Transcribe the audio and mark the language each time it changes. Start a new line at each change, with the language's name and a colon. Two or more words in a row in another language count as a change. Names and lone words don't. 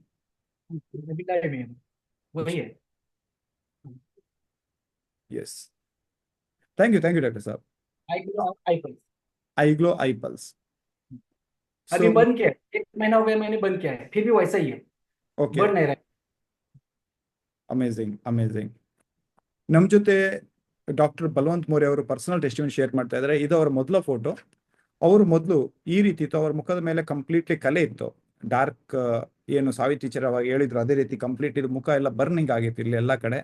Hindi: अभी लाइव में वही है।
English: Yes, thank you doctor साहब।
Hindi: आईग्लो आईपल्स अभी बंद किया, 1 महीना हो गया मैंने बंद किया है, फिर भी वैसा ही है, ओके, बढ़ नहीं रहा है।
Kannada: ಅಮೇಝಿಂಗ್. ನಮ್ಮ ಜೊತೆ ಡಾಕ್ಟರ್ ಬಲವಂತ್ ಮೋರೆ ಅವರು
English: personal testimony share
Kannada: ಮಾಡ್ತಾ ಇದ್ದಾರೆ. ಇದು ಅವರ ಮೊದಲ ಫೋಟೋ. ಅವರು ಮೊದಲು ಈ ರೀತಿ ಇತ್ತು, ಅವ್ರ ಮುಖದ ಮೇಲೆ ಕಂಪ್ಲೀಟ್ಲಿ ಕಲೆ ಇತ್ತು, ಡಾರ್ಕ್, ಏನು ಸಾವಿತ್ರಿ ಚಿರವಾಗಿ ಹೇಳಿದ್ರು ಅದೇ ರೀತಿ ಕಂಪ್ಲೀಟ್ ಇದು ಮುಖ ಎಲ್ಲ ಬರ್ನಿಂಗ್ ಆಗಿತ್ತು ಇಲ್ಲಿ ಎಲ್ಲ ಕಡೆ.